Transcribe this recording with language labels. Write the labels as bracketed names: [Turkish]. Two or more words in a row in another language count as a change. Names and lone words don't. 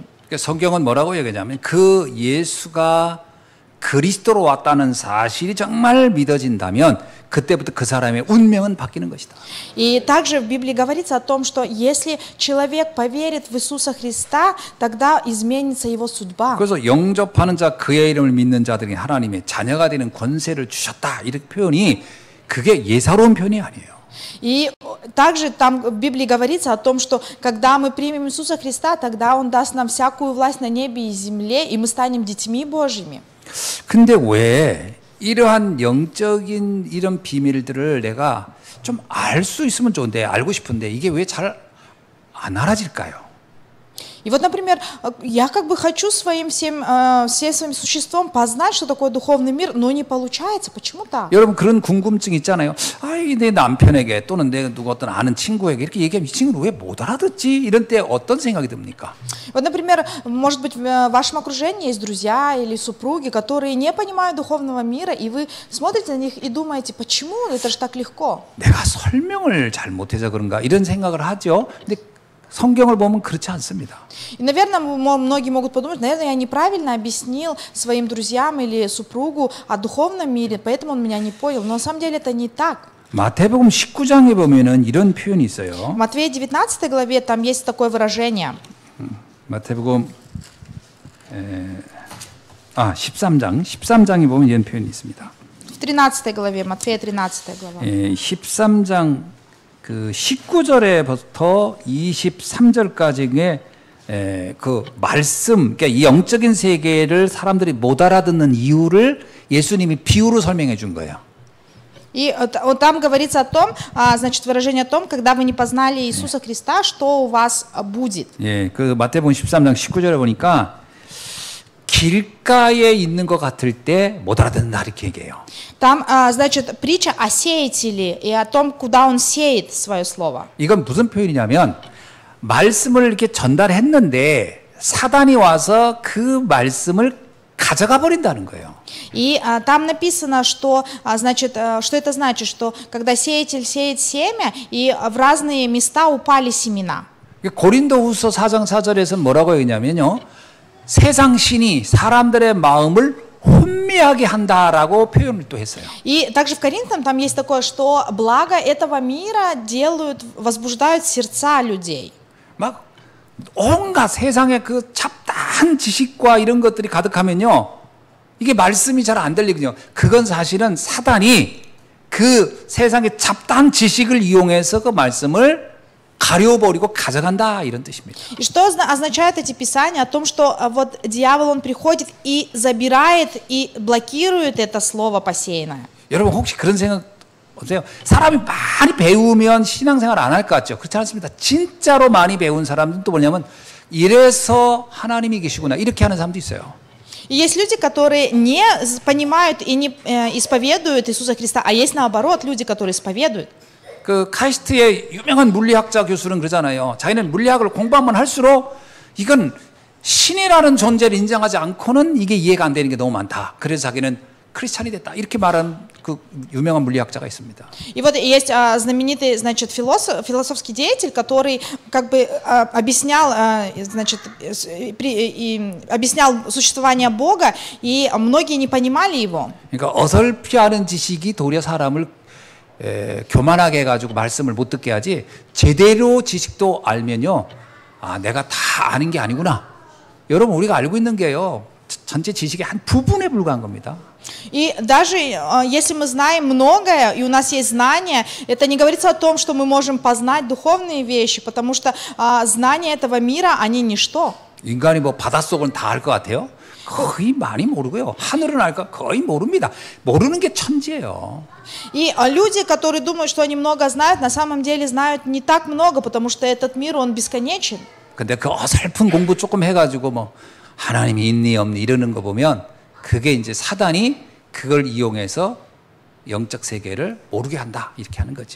[Korean] 성경은 뭐라고 얘기하냐면 그 예수가 그리스도로 왔다는 사실이 정말 믿어진다면 그때부터 그 사람의 운명은 바뀌는 것이다. [Russian] И также в Библии говорится о том, что если человек поверит в Иисуса Христа, тогда изменится его судьба. [Korean] 그래서 영접하는 자 그의 이름을 믿는 자들이 하나님의 자녀가 되는 권세를 주셨다. 이렇게 표현이 그게 예사로운 표현이 아니에요. [Russian] И также там в Библии говорится о том, что когда мы примем Иисуса Христа, тогда Он даст нам всякую власть на небе и земле, и мы станем детьми Божьими. [Korean] 근데 왜 이러한 영적인 이런 비밀들을 내가 좀 알 수 있으면 좋은데 알고 싶은데 이게 왜 잘 안 알아질까요? [Russian] И вот, например, я как бы хочу всем своим существом познать, что такое духовный мир, но не получается. Почему так? [Korean] 여러분 그런 궁금증 있잖아요. 내 남편에게 또는 내 누구 어떤 아는 친구에게 이렇게 얘기하면 이 친구는 왜 못 알아듣지? 이런 때 어떤 생각이 듭니까? [Russian] Вот, например, может быть, в вашем окружении есть друзья или супруги, которые не понимают духовного мира, и вы смотрите на них и думаете, почему? Это же так легко. [Korean] 내가 설명을 잘 못해서 그런가 이런 생각을 하죠. 근데 성경을 보면 그렇지 않습니다. [Russian] И, наверное, многие могут подумать, наверное, я неправильно объяснил своим друзьям или супругу о духовном мире, поэтому он меня не понял. Но на самом деле это не так. [Korean] 마태복음 19장에 보면은 이런 표현이 있어요. [Russian] В Матфея 19 главе там есть такое выражение. [Korean] 마태복음 13장에 보면 이런 표현이 있습니다. [Russian] В 13 главе, Матфея 13 глава. [Korean] 13장 그 19절에부터 23절까지의 그 말씀, 그러니까 이 영적인 세계를 사람들이 못 알아듣는 이유를 예수님이 비유로 설명해 준 거예요. [Russian] И там говорится о том, значит, выражение о том, когда вы не познали Иисуса Христа, что у вас будет. [Korean] 예, 그 마태복음 13장 19절에 보니까 길가에 있는 것 같을 때 못 알아듣는다 이렇게 얘기해요. [Russian] Там, значит, притча о сеятеле и о том, куда он сеет свое слово. [Korean] 이건 무슨 표현이냐면 말씀을 이렇게 전달했는데 사단이 와서 그 말씀을 가져가 버린다는 거예요. [Russian] И там написано, что, значит, что это значит, что когда сеятель сеет семя, и в разные места упали семена. [Korean] 고린도후서 4장 4절에서 뭐라고 했냐면요. 세상 신이 사람들의 마음을 혼미하게 한다라고 표현을 또 했어요. [Russian] И также в Коринфянам там есть такое, что благо этого мира делают, возбуждают сердца людей. [Korean] 막 온갖 세상의 그 잡다한 지식과 이런 것들이 가득하면요. 이게 말씀이 잘 안 들리거든요. 그건 사실은 사단이 그 세상의 잡다한 지식을 이용해서 그 말씀을 가려버리고 가져간다 이런 뜻입니다. [Russian] И что означают эти писания о том, что вот дьявол он приходит и забирает и блокирует это слово посеянное? [Korean] 여러분 혹시 그런 생각 없어요? 사람이 많이 배우면 신앙생활 안 할 것 같죠? 그렇지 않습니다. 진짜로 많이 배운 사람들은 또 뭐냐면 이래서 하나님이 계시구나 이렇게 하는 사람도 있어요. [Russian] И есть люди, которые не понимают и не исповедуют Иисуса Христа, а есть наоборот люди, которые исповедуют. [Korean] 그 카이스트의 유명한 물리학자 교수는 그러잖아요. 자기는 물리학을 공부하면 할수록 이건 신이라는 존재를 인정하지 않고는 이게 이해가 안 되는 게 너무 많다. 그래서 자기는 크리스찬이 됐다. 이렇게 말하는 그 유명한 물리학자가 있습니다. [Russian] И вот есть знаменитый, значит, философский деятель, который как бы объяснял, значит, объяснял существование Бога, и многие не понимали его. [Korean] 그러니까 어설피 아는 지식이 도리어 사람을 교만하게 해가지고 말씀을 못 듣게 하지 제대로 지식도 알면요. 아, 내가 다 아는 게 아니구나. 여러분 우리가 알고 있는 게요. 전체 지식의 한 부분에 불과한 겁니다. [Russian] И даже если мы знаем многое, и у нас есть знания, это не говорится о том, что мы можем познать духовные вещи, потому что знания этого мира, они ничто. [Korean] 인간이 뭐 바닷속은 다 알 것 같아요? 거의 많이 모르고요. 하늘은 알까? 거의 모릅니다. 모르는 게 천지예요. [Russian] И люди, которые думают, что они много знают, на самом деле знают не так много, потому что этот мир, он бесконечен. [Korean] 근데 그 어설픈 공부 조금 해가지고 뭐 하나님이 있니 없니 이러는 거 보면 그게 이제 사단이 그걸 이용해서 영적 세계를 모르게 한다 이렇게 하는 거죠.